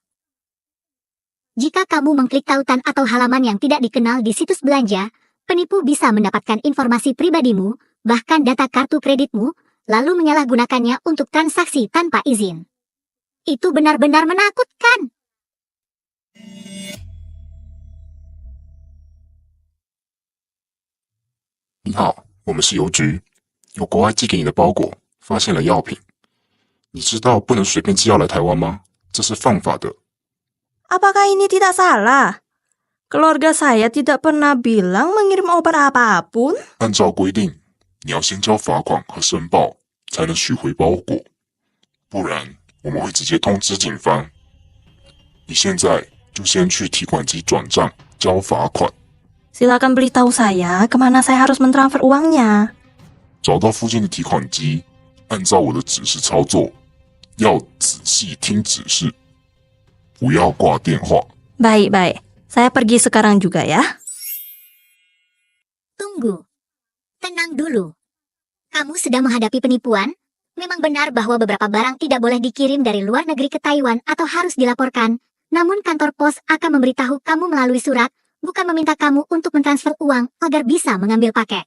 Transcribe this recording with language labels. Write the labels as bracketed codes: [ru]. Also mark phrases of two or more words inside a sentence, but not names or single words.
[id] Jika kamu mengklik tautan atau halaman yang tidak dikenal di situs belanja, penipu bisa mendapatkan informasi pribadimu, bahkan data kartu kreditmu, lalu menyalahgunakannya untuk transaksi tanpa izin. Itu benar-benar menakutkan. [zh] 你好，我们是邮局，有国外寄给你的包裹，发现了药品。你知道不能随便寄药来台湾吗？这是犯法的。 [id] Apakah ini tidak salah? Keluarga saya tidak pernah bilang mengirim obat apapun. [zh] 按照规定，你要先交罚款和申报，才能取回包裹，不然我们会直接通知警方。你现在就先去提款机转账交罚款， [id] Silakan beritahu saya kemana saya harus mentransfer uangnya. [zh] 找到附近的提款机，按照我的指示操作，要仔细听指示，不要挂电话。 [id] Baik. Saya pergi sekarang juga ya. Tunggu. Tenang dulu. Kamu sedang menghadapi penipuan? Memang benar bahwa beberapa barang tidak boleh dikirim dari luar negeri ke Taiwan atau harus dilaporkan. Namun kantor pos akan memberitahu kamu melalui surat, bukan meminta kamu untuk mentransfer uang agar bisa mengambil paket.